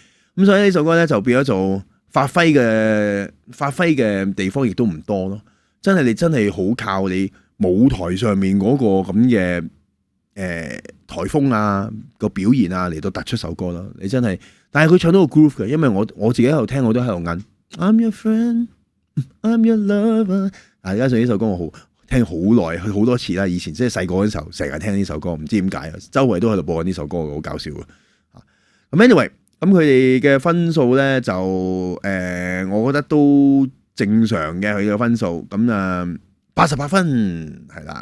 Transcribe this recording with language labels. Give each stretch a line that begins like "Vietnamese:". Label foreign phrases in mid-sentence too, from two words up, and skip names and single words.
Cantonese: 咁所以呢首歌咧就變咗做發揮嘅地方亦都唔多咯。真係你真係好靠你舞台上面嗰個咁嘅台風啊個表現啊嚟到突出首歌咯。你真係，但係佢唱到個 groove 嘅，因為我自己喺度聽我都喺度吟
English: I'm your friend, I'm your lover。
Cantonese: 加上呢首歌我好聽好耐，好多次啦。以前即係細個嗰陣時候，成日聽呢首歌，唔知點解啊，周圍都喺度播緊呢首歌，好搞笑啊！咁 anyway， 咁佢哋嘅分數咧就我覺得都正常嘅，佢嘅分數咁啊88分係啦。